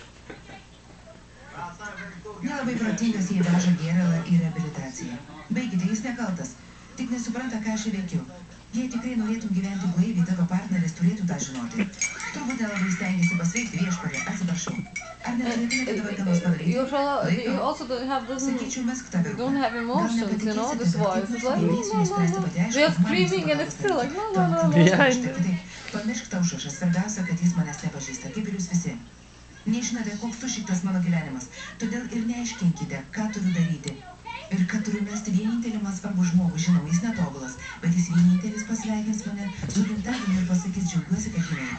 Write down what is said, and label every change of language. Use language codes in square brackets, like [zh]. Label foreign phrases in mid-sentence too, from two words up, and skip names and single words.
[lt] Nelabai protingas jei veža gėralą į reabilitaciją. Baikite, jis nekaltas. Tik nesupranta, ką aš veikiu. Jei tikrai norėtum gyventi blaiviai, tavo partneris turėtų tą žinoti. Turbūt nelabai stengiasi pasveikti viešpatį, atsiprašau. Ar nenorėtumėte dabar ką nors padaryti? Sakyčiau, mesk tą virgą. [en] They're screaming and it's still like, la, la, la. [lt] Pamiršk tą užrašą, svarbiausia, kad jis manęs nepažįsta, kaip ir jūs visi. Nežinote, koks sušiktas mano gyvenimas, todėl ir neaiškinkite, ką turiu daryti. Ir kad turiu mesti vienintelį man svarbų žmogų, žinau, jis netobulas, bet jis vienintelis pasveikins mane su gimtadieniu ir pasakys, džiaugiuosi, kad gimei.